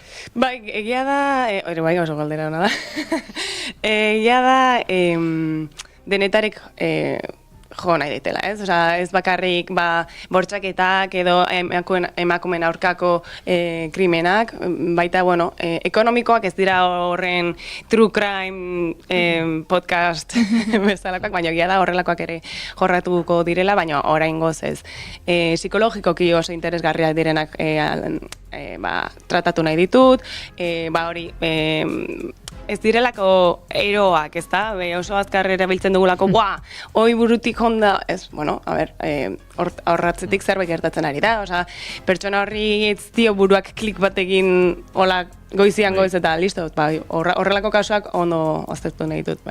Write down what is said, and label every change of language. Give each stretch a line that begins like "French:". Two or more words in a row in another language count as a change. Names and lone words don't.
Basque: Bai, egia da, bai oso galdera hona da, egia da denetarek jo nahi ditela, ez? Osa, ez bakarrik bortxaketak edo emakumeen aurkako krimenak, baita, bueno, ekonomikoak ez dira horren
English: true crime podcast
Basque: bezalakoak, baina egia da horrelakoak ere jorratuko direla, baina oraingoz ez. Psikologikoki oso interesgarriak direnak tratatu nahi ditut, hori... Ez direlako eroak, ez da? Oso azkar erabiltzen dugulako, hoi burutik honda, ez, bueno, horratzetik zerbait gertatzen ari da, oza, pertsona horri ez dio buruak klik batekin hola goizian goiz eta listo, horrelako kasuak ondo aztertu nahi dut, bai.